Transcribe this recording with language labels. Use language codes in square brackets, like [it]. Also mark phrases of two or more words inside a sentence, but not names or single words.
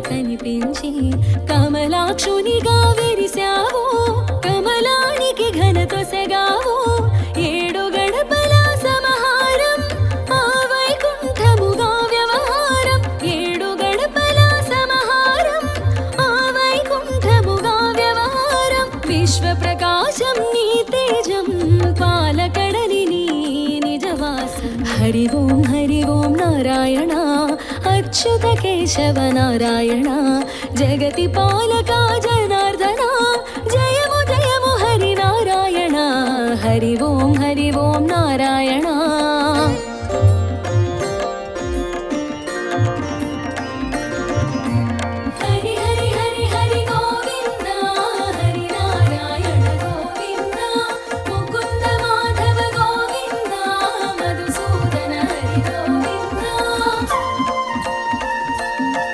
[te] కనిపించి కమలాక్షునిగా విరిశావో కమలానికి ఘనతొసగావో ఏడు గడపల సమహారం ఆ వైకుంఠముగా వ్యవహారం ఏడు గడపల సమహారం ఆ వైకుంఠముగా వ్యవహారం విశ్వప్రకాశం నీ తేజం పాలకడలి నీ నిజవాసం [sa] हरि ओं नारायण अच्युत केशव नारायण जगति पालका जनार्दन [te] జయము జయము [sa] हरि नारायण हरि ओं नारायण हरि हरि हरि हरि गोविन्द हरि नारायण गोविन्द मुकुन्द माधव गोविन्द मधुसूदन हरि गोविन्द